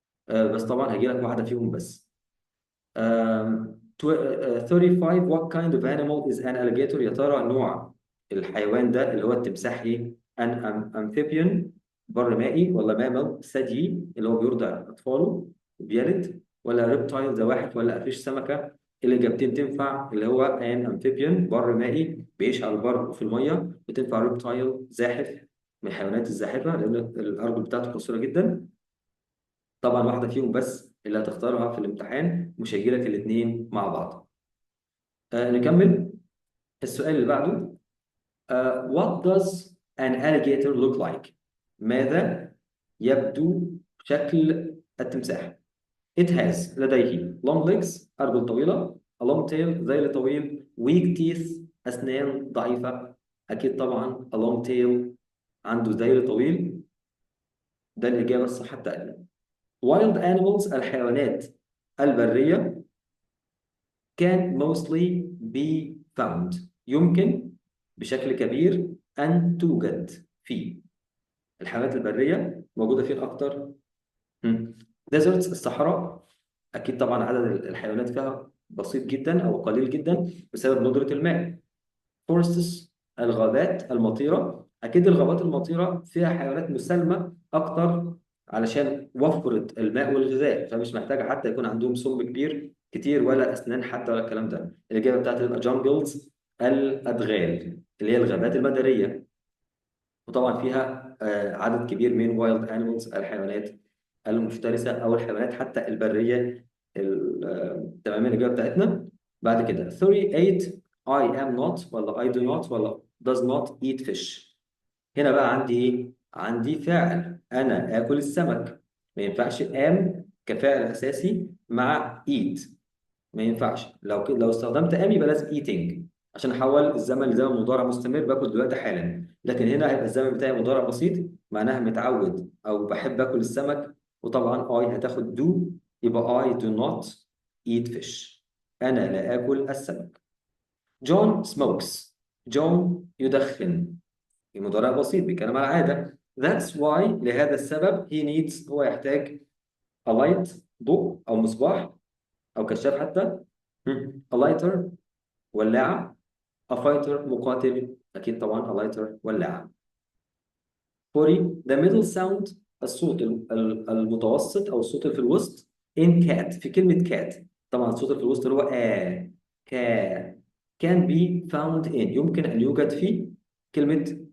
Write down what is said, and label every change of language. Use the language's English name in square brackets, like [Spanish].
[Arabic] بس طبعا هيجيلك واحدة فيهم بس. 35 [English] what kind of animal is an alligator؟ [Arabic] يا ترى نوع الحيوان ده اللي هو التمساح ايه؟ an amphibian بر مائي، ولا مامل ثدي اللي هو بيرضع اطفاله وبيلد، ولا ريبتايل زواحف، ولا فيش سمكه؟ الاجابتين تنفع، اللي هو an amphibian بر مائي بيعيش على البر وفي الميه، وتنفع ريبتايل زاحف من الحيوانات الزاحفه لان الارجل بتاعته قصيره جدا. طبعا واحده فيهم بس اللي هتختارها في الامتحان، مش هيجي لك الاثنين مع بعض. نكمل. [English] السؤال اللي بعده what does an alligator look like؟ [Arabic] ماذا يبدو شكل التمساح؟ [English] it has لديه long legs أرجل طويلة، a long tail ذيل طويل، weak teeth أسنان ضعيفة. أكيد طبعا a long tail [Arabic] عنده ذيل طويل. ده الإجابة الصح بتاعتنا. wild animals الحيوانات البرية [English] can mostly be found [Arabic] يمكن بشكل كبير أن توجد في. الحيوانات البرية موجودة فين أكتر؟ deserts الصحراء، أكيد طبعا عدد الحيوانات فيها بسيط جدا أو قليل جدا بسبب ندرة الماء. forests الغابات المطيرة، أكيد الغابات المطيرة فيها حيوانات مسالمة أكتر علشان وفرت الماء والغذاء، فمش محتاجة حتى يكون عندهم سم كبير كتير ولا أسنان حتى ولا الكلام ده. الإجابة بتاعتي تبقى jungles الأدغال اللي هي الغابات المدارية، وطبعا فيها عدد كبير من wild animals الحيوانات المفترسة أو الحيوانات حتى البرية. تمام الإجابة بتاعتنا. بعد كده [English] 38 I am not ولا I do not ولا does not eat fish. [Arabic] هنا بقى عندي إيه؟ عندي فاعل، أنا آكل السمك. ما ينفعش am كفاعل أساسي مع eat، ما ينفعش. لو استخدمت am يبقى لازم eating عشان احول الزمن لزمن مضارع مستمر، باكل دلوقتي حالا. لكن هنا هيبقى الزمن بتاعي مضارع بسيط معناها متعود او بحب اكل السمك، وطبعا I هتاخد do يبقى [English] I do not eat fish. [Arabic] انا لا اكل السمك. جون smokes، جون يدخن، المضارع بسيط بيتكلم على العاده. [English] That's why [Arabic] لهذا السبب [English] he needs [Arabic] هو يحتاج a light ضوء او مصباح او كشاف حتى. a lighter ولاعة. a fighter مقاتل، أكيد طبعا a lighter ولاعة. 40 the middle sound الصوت المتوسط أو الصوت اللي في الوسط in cat في كلمة cat. طبعا الصوت اللي في الوسط اللي هو كا [English] can be found in [Arabic] يمكن أن يوجد في كلمة.